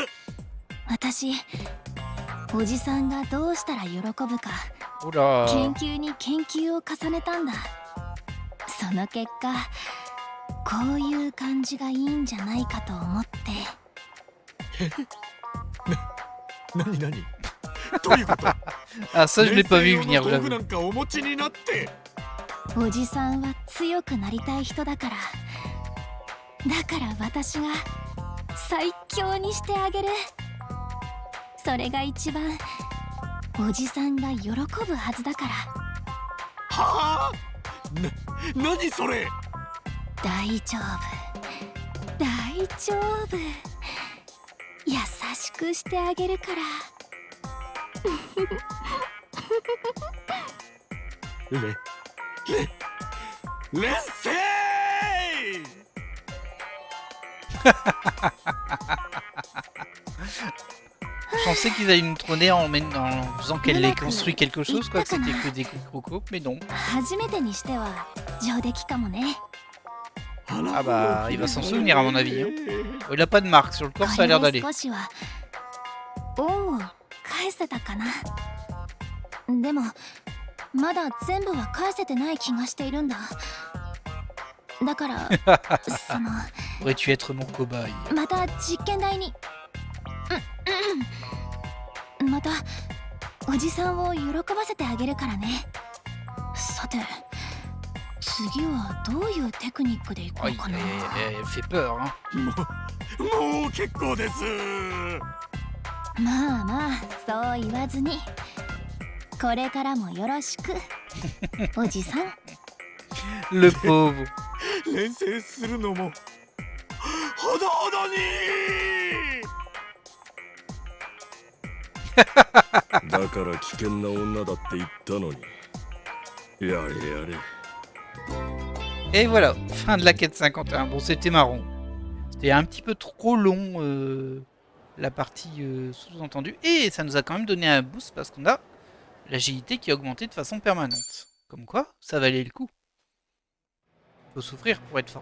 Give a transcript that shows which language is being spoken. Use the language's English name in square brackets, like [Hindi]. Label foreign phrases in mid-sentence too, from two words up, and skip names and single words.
[Japanese] 私、おじさんがどうしたら喜ぶか [French] Oula. [Japanese] 研究に研究を重ねたんだ。その結果こういう感じがいいんじゃないかと思って。何どういうこと。 [French] Ah, ça, je l'ai pas vu venir, [Japanese] 道具 [French] j'avoue. [Japanese] なんかお持ちになって。おじさんは強くなりたい人だから、だから私が最強にしてあげる。それが一番おじさんが喜ぶはずだから。はあ。何それ。大丈夫大丈夫、優しくしてあげるから。レッセー。 [French] Je pensais qu'ils allaient nous trôner en faisant qu'elle ait construit quelque chose, quoi, que c'était que des crocos, mais non. [Japanese] 初めてにしては上出来かもね。 [French] Ah bah, il va s'en souvenir à mon avis. Hein. Oh, il a pas de marque sur le corps, ça a l'air [Japanese] これ [French] d'aller. [Japanese] で少しは恩を返せたかな。でもまだ全部は返せてない気がしているんだ。だからその [French] Pourrais-tu être mon cobaye? [Japanese] また実験台にまたおじさんを喜ばせてあげるからね。さて次はどういうテクニックでいこ [French] Oh, [Japanese] うかな。 [French] elle fait peur, hein. [Japanese] もう結構です。まあまあそう言わずに、これからもよろしくおじさん。 [French] Le pauvre. [Japanese] 連成するのもほどほどに。だから危険な女だって言ったのに。やれやれ。 [French] Et voilà, fin de la quête 51. Bon, c'était marrant. C'était un petit peu trop long, la partie sous-entendue. Et ça nous a quand même donné un boost parce qu'on a l'agilité qui a augmenté de façon permanente. Comme quoi, ça valait le coup. Faut souffrir pour être fort.